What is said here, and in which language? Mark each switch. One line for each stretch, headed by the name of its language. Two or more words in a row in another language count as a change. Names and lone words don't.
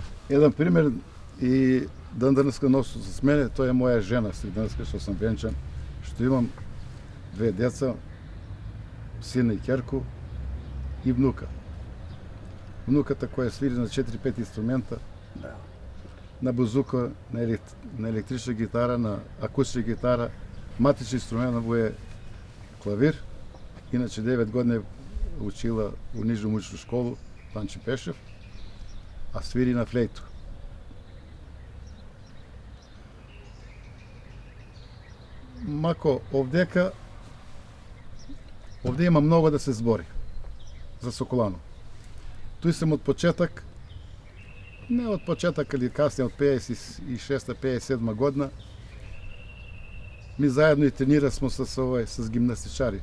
Macedonian: Еден пример и денеска носи с мене, тоа е моја жена, денеска што сум венчан, што имам две деца, сина и ќерку и внука. Внуката која свири на 4-5 инструмента, на бузука, на електрична гитара, на акустична гитара, матичен инструмент му е клавир. Иначе 9 години учила у нижну музичну школу Панче Пешев, а свири на флейту. Мако овдека, овде има многу да се збори за Соколано. Тој сум од почеток, не од почеток, али каснije од 56-57 година, ми заедно и тренира смо с гимнастичари.